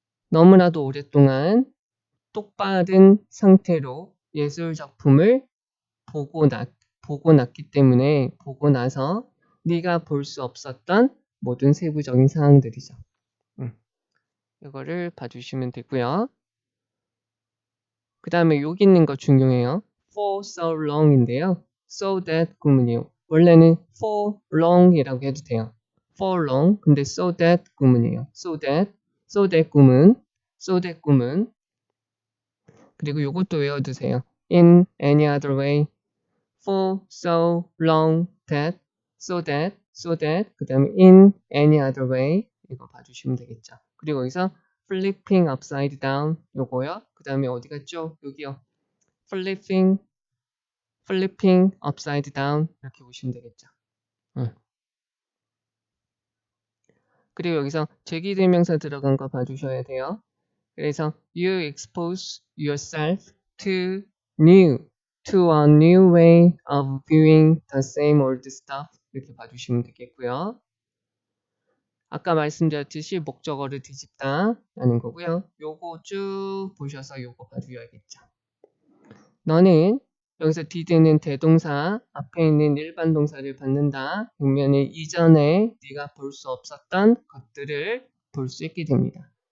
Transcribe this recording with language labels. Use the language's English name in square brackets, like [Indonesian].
[Korean] 너무나도 오랫동안 똑바른 상태로 예술 작품을 보고 났기 때문에 보고 나서 네가 볼 수 없었던 모든 세부적인 사항들이죠. 이거를 봐주시면 되고요. 그 다음에 여기 있는 거 중요해요. [English] For so long인데요. So that [Korean] 구문이에요. 원래는 [English] for long [Korean] 이라고 해도 돼요. [English] For long. [Korean] 근데 [English] so that [Korean] 구문이에요. [English] So that 구문. So that 구문. [Korean] 그리고 이것도 외워두세요. [English] In any other way. For so long that. So that. [Korean] 그 다음에 [English] in any other way. [Korean] 이거 봐주시면 되겠죠. 그리고 여기서 [English] flipping upside down [Korean] 요거요. 그 다음에 어디 갔죠? 여기요. [English] flipping upside down [Korean] 이렇게 보시면 되겠죠. 그리고 여기서 제기대명사 들어간 거 봐주셔야 돼요. 그래서 [English] you expose yourself to a new way of viewing the same old stuff [Korean] 이렇게 봐주시면 되겠고요. 아까 말씀드렸듯이 목적어를 뒤집다 라는 거고요. 요거 쭉 보셔서 요거 봐주셔야겠죠. 너는 여기서 did는 대동사 앞에 있는 일반 동사를 받는다. 그러면 이전에 네가 볼 수 없었던 것들을 볼 수 있게 됩니다.